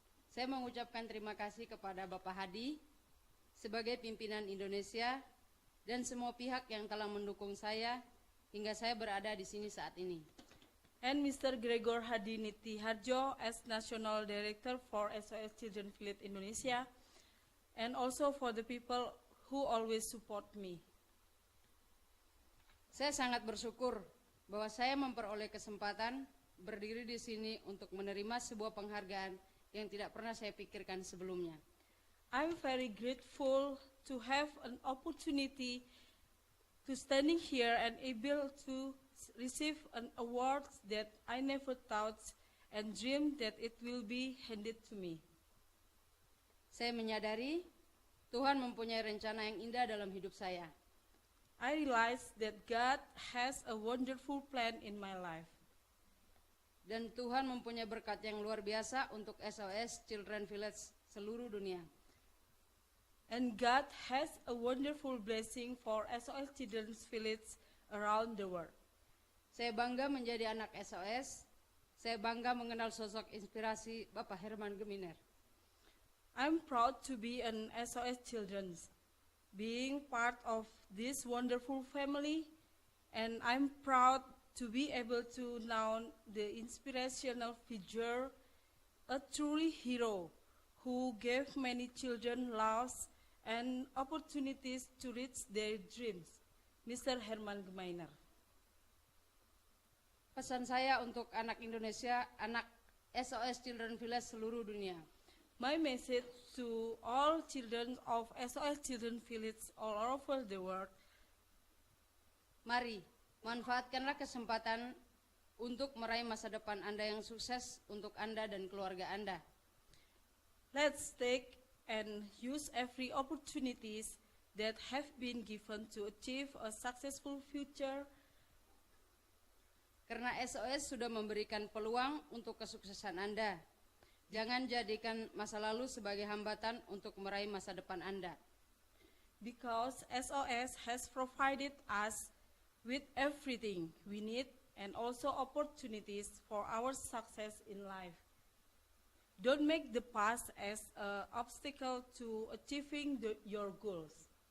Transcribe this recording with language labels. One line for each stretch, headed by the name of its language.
Indonesian: Saya mengucapkan terima kasih kepada Bapak Hadi sebagai pimpinan Indonesia dan semua pihak yang telah mendukung saya hingga saya berada di sini saat ini.
English: And Mr. Gregor Hadi Niti Harjo as National Director for SOS Children Village Indonesia, and also for the people who always support me.
Indonesian: Saya sangat bersyukur bahwa saya memperoleh kesempatan berdiri di sini untuk menerima sebuah penghargaan yang tidak pernah saya pikirkan sebelumnya.
English: I'm very grateful to have an opportunity to standing here and able to receive an award that I never thought and dreamed that it will be handed to me.
Indonesian: Saya menyadari Tuhan mempunyai rencana yang indah dalam hidup saya.
English: I realize that God has a wonderful plan in my life.
Indonesian: Dan Tuhan mempunyai berkat yang luar biasa untuk SOS Children Village seluruh dunia.
English: And God has a wonderful blessing for SOS Children's Village around the world.
Indonesian: Saya bangga menjadi anak SOS. Saya bangga mengenal sosok inspirasi Bapak Hermann Gmeiner.
English: I'm proud to be an SOS Children's, being part of this wonderful family, and I'm proud to be able to know the inspirational figure, a truly hero who gave many children loves and opportunities to reach their dreams, Mr. Hermann Gmeiner.
Indonesian: Pesan saya untuk anak Indonesia, anak SOS Children Village seluruh dunia.
English: My message to all children of SOS Children Village all over the world.
Indonesian: Mari, manfaatkanlah kesempatan untuk meraih masa depan Anda yang sukses untuk Anda dan keluarga Anda.
English: Let's take and use every opportunities that have been given to achieve a successful future.
Indonesian: Karena SOS sudah memberikan peluang untuk kesuksesan Anda. Jangan jadikan masa lalu sebagai hambatan untuk meraih masa depan Anda.
English: Because SOS has provided us with everything we need and also opportunities for our success in life. Don't make the past as an obstacle to achieving your goals.